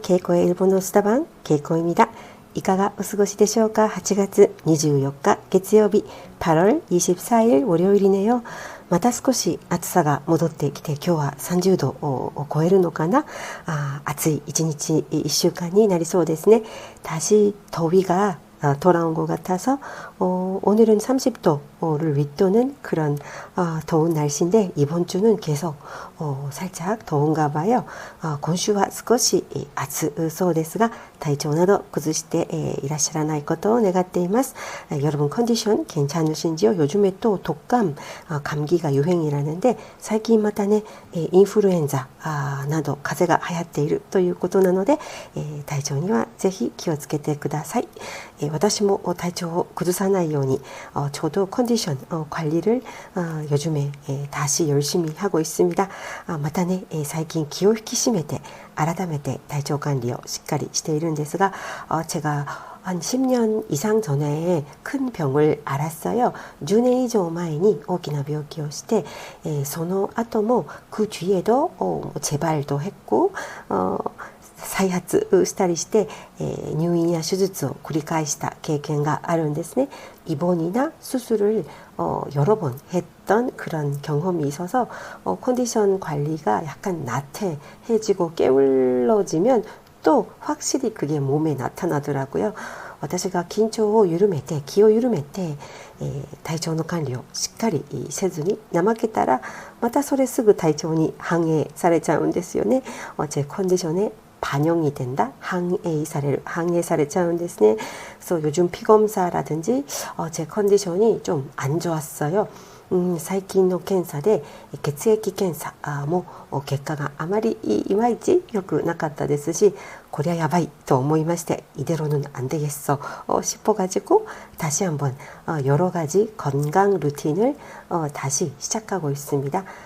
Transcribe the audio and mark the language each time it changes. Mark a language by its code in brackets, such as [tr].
[ko] 개코의 일본어 수다방 개코입니다. [ja] いかがお過ごしでしょうか。8月24日月曜日、 [ko] 8월24일 월요일이네요。 [ja] また少し暑さが戻ってきて、今日は30度を超えるのかな。暑い1日1週間になりそうですね。 [ko] 다시 더위가 돌아온 것 같아서 오늘은 30도를 윗도는 그런 더운 날씨인데, 이번 주는 계속 살짝 더운가 봐요. [ja] 今週は少し暑そうですが、体調など崩していらっしゃらないことを願っています。 [ko] 여러분 컨디션 괜찮으신지요? 요즘에 또 독감, 감기가 유행이라는데, [ja] 最近またね、インフルエンザなど風邪が流行っているということなので、体調にはぜひ気をつけてください。私も体調を崩さないように [ko] 저도 컨디션 관리를 요즘에 다시 열심히 하고 있습니다. [ja] またね、最近気を引き締めて改めて体調管理をしっかりしているんですが、 [ko] 제가 한 10년 이상 전에 큰 병을 앓았어요. [ja] 10년以上前に大きな病気をして、その後も [ko] 그 뒤에도 재발도 했고 [ja] 再発したりして、入院や手術を繰り返した経験があるんですね。 [ko] 입원이나 수술을 여러 번 했던 그런 경험이 있어서 컨디션 관리가 약간 나태해지고 게을러지면 또 확실히 그게 몸에 나타나더라고요. [ja] 私が緊張を緩めて、気を緩めて、体調の管理をしっかりせずに怠けたら、またそれすぐ体調に反映されちゃうんですよね。 [ko] 제 컨디션에 반영이 된다? 항해사례ちゃうんですね. 그래서 요즘 피검사라든지 제 컨디션이 좀 안 좋았어요. [ja] 最近の検査で血液検査も結果があまりいまいち良くなかったですし、こりゃやばいと思いまして, [ko] 이대로는 안 되겠어 싶어가지고 다시 한번 여러 가지 건강 루틴을 다시 시작하고 있습니다.